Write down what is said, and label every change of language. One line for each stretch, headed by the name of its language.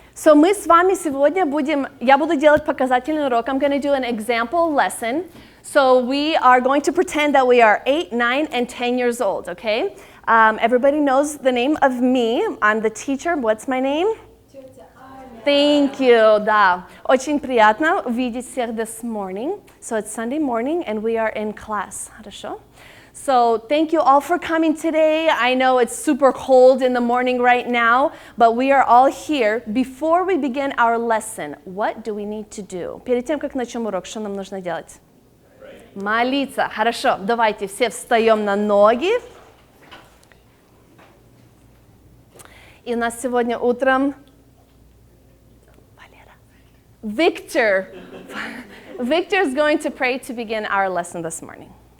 Russian: So мы с вами сегодня я буду делать показательный урок.
English: I'm going to do an example lesson. So we are going to pretend that we are 8, 9, and 10 years old, okay? Everybody knows the name of me. I'm the teacher. What's my name? Thank you, да.
Russian: Очень приятно видеть всех
English: this morning. So it's Sunday morning and we are in class.
Russian: Хорошо?
English: So thank you all for coming today. I know it's super cold in the morning right now, but we are all here. Before we begin our lesson, what do we need to do?
Russian: Перед тем, как начнем урок, что нам нужно делать? Молиться. Хорошо. Давайте все встаем на ноги. И у нас сегодня утром
English: Victor is going to pray to begin our lesson this morning.